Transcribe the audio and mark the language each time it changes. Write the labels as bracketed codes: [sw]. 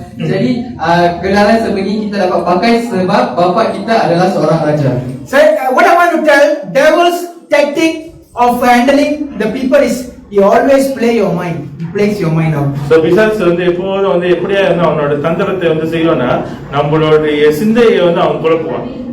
[ms] Jadi gelaran sebegini kita dapat pakai sebab bapa kita adalah seorang raja. [en] So what I want to tell, devil's tactic of handling the people is he always play your mind. He plays your mind out. [ta] So பிசாசு வந்து எப்போதும் வந்து எப்படியா இருந்தா அவனோட தந்திரத்தை வந்து செய்யணும்னா நம்மளுடைய சிந்தையை வந்து அவன் குழப்புவான்.